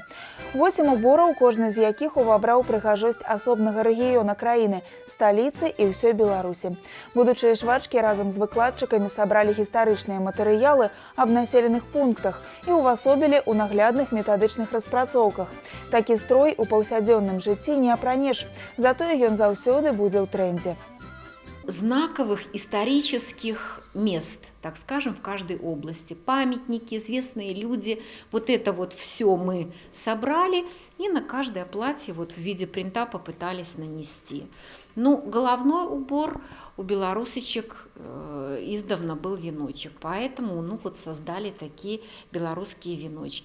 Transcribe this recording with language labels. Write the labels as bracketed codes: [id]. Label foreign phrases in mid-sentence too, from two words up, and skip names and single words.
[be] 8 убораў, кожны з якіх увабраў прыгажосць асобнага рэгіёна краіны, сталіцы і ўсёй Беларусі. Будучыя швачкі разам з выкладчыкамі сабралі гістарычныя матэрыялы аб населеных пунктах і увасобілі ў наглядных метадычных распрацоўках. Такі строй у паўсядзённым жыцці не апранеш, затое ён заўсёды будзе ў трендзе. [ru] Знаковых исторических мест, так скажем, в каждой области. Памятники, известные люди. Вот это вот все мы собрали и на каждое платье вот в виде принта попытались нанести. Головной убор у белорусочек издавна был веночек, поэтому создали такие белорусские веночки.